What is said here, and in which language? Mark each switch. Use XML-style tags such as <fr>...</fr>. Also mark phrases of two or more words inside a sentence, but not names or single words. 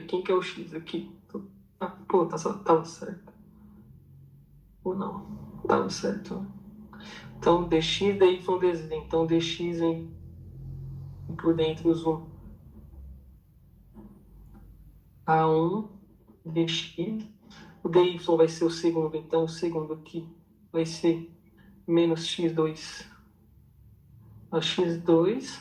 <pt>Quem que é o x aqui? Ah, pô, tava certo. Ou não? Tava certo. Então, dx, dy, dz. Então, dx vem por dentro os 1. A1, dx. O dy vai ser o segundo. Então, o segundo aqui vai ser menos x2 a x2.</pt>